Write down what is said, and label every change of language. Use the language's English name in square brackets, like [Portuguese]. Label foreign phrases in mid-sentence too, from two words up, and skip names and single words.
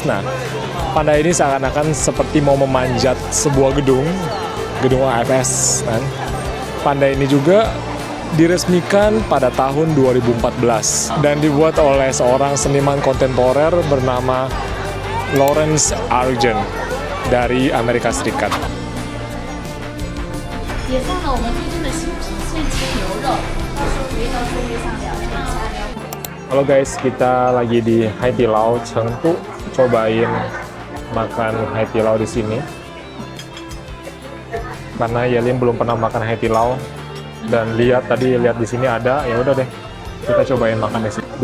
[Indonesian] Nah, panda ini seakan-akan seperti mau memanjat sebuah gedung IFS. Kan? Panda ini juga diresmikan pada tahun 2014 dan dibuat oleh seorang seniman kontemporer bernama Lawrence Argent dari Amerika Serikat. [Chinese] 也放了我们推荐的新品脆鸡牛肉，到时候可以到座位上聊天加聊。 [Indonesian] Halo guys, kita lagi di Haidilao Chengdu, cobain makan Haidilao di sini. Karena Yelin belum pernah makan Haidilao dan lihat di sini ada, ya udah deh kita cobain makan di sini.